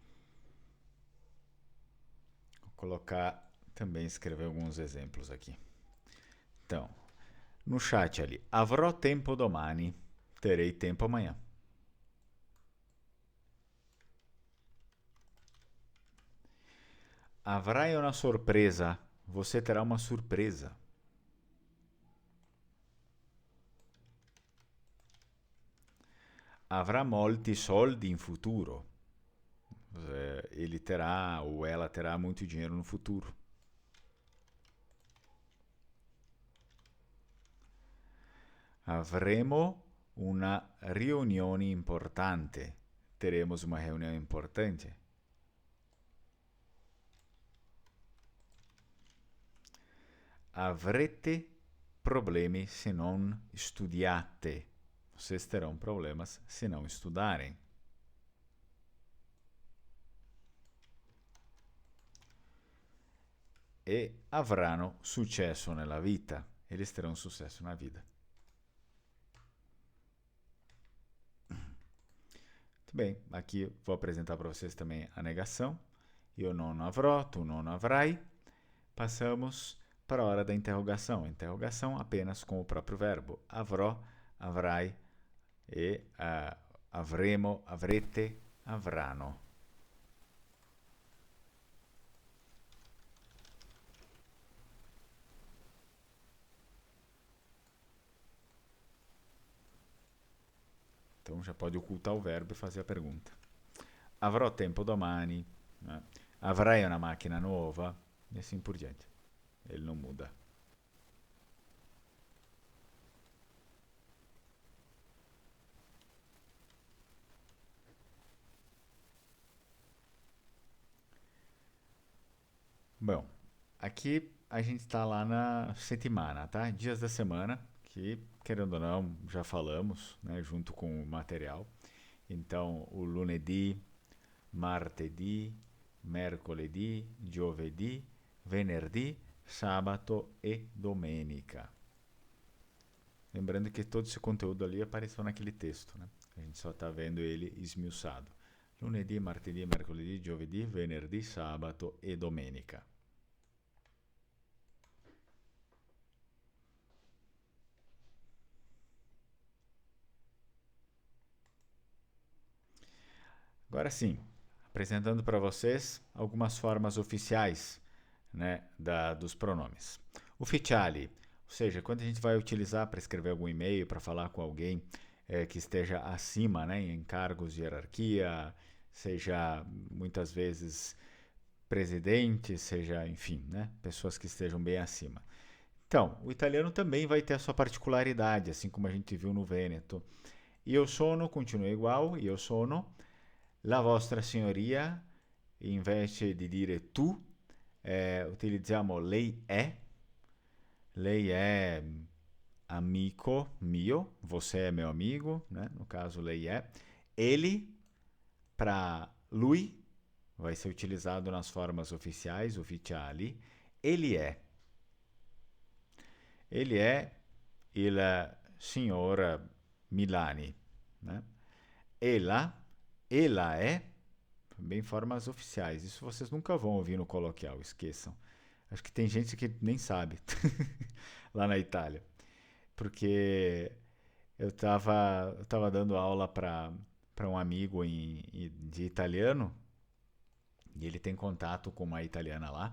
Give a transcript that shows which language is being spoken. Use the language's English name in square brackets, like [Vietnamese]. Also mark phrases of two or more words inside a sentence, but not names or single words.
[Portuguese] Vou colocar também, escrever alguns exemplos aqui. no chat ali. [Italian] Avrò tempo domani. [Portuguese] Terei tempo amanhã. [Italian] Avrai una sorpresa. [Portuguese] Você terá uma surpresa. [Italian] Avrà molti soldi in futuro. [Portuguese] Ele terá ou ela terá muito dinheiro no futuro. [Italian] Avremo una riunione importante. [Portuguese] Teremos uma reunião importante. [Italian] Avrete problemi se non studiate. [Portuguese] Vocês terão problemas se não estudarem. [Italian] E avranno successo nella vita. [Portuguese] Eles terão sucesso na vida. Muito bem, aqui vou apresentar para vocês também a negação. Eu não avrò, tu não avrai. Passamos para a hora da interrogação. Interrogação apenas com o próprio verbo. [Italian] Avrò, avrai e avremo, avrete, avranno. [Portuguese] Então já pode ocultar o verbo e fazer a pergunta. [Italian] Avrò tempo domani, né? Avrai una macchina nuova, [Portuguese] e assim por diante. Ele não muda. Bom, aqui a gente está lá na settimana, tá? Dias da semana, que, querendo ou não, já falamos, né, junto com o material. Então, o [Italian] lunedì, martedì, mercoledì, giovedì, venerdì, sabato e domenica. [Portuguese] Lembrando que todo esse conteúdo ali apareceu naquele texto, né? A gente só está vendo ele esmiuçado. [Italian] Lunedì, martedì, mercoledì, giovedì, venerdì, sabato e domenica. [Portuguese] Agora sim, apresentando para vocês algumas formas oficiais, né, dos pronomes. Ufficiali, ou seja, quando a gente vai utilizar para escrever algum e-mail, para falar com alguém que esteja acima, né, em cargos de hierarquia, seja muitas vezes presidente, seja, enfim, né, pessoas que estejam bem acima. Então, o italiano também vai ter a sua particularidade, assim como a gente viu no Vêneto. [Italian] Io sono [Portuguese] continua igual, [Italian] io sono. La vostra signoria, invece di dire tu, utilizziamo lei è. Lei è amico mio, [Portuguese] você é meu amigo, né? No caso, lei é. Ele, para lui, vai ser utilizado nas formas oficiais, ufficiali. Ele é. Ele é [Italian] il signor [Portuguese] Milani, né? Ela é, bem formas oficiais. Isso vocês nunca vão ouvir no coloquial, esqueçam. Acho que tem gente que nem sabe lá na Itália. Porque eu tava dando aula para um amigo de italiano e ele tem contato com uma italiana lá.